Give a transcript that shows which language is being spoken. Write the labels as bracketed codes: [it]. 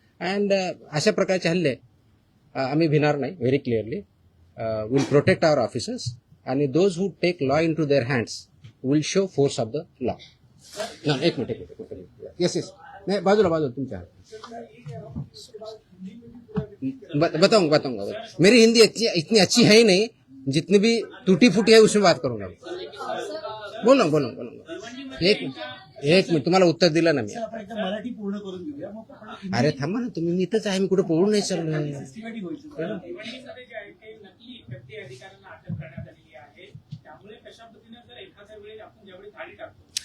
[mr] And अशा प्रकारचे हल्ले आम्ही भिणार नाही. [en] Very clearly will protect our officers आणि those who take law into their hands will show force of the law. [mr] एक मिनिट. येस नाही, बाजूला तुमच्या बताऊंगा. [hi] मेरी हिंदी इतनी अच्छी है ही नहीं, जितनी भी टूटी फूटी है उसमें बात करूंगा. बोलो. [mr] एक मिनिट तुम्हाला उत्तर दिलं ना मी. आपण एकदा मराठी पूर्ण करून घेऊया, मग आपण अरे थांबा ना तुम्ही, मी इथंच आहे, मी कुठे पळून नाही चाललोय. सिस्टमॅटिक व्हायचं. भिवंडीमध्ये जे आहे ते नकली एफडी अधिकाऱ्यांना अटक करण्यात आलेली आहे. त्यामुळे कशा पद्धतीने जर एखाद्या वेळी आपण ज्यावेळी धाडी टाकतो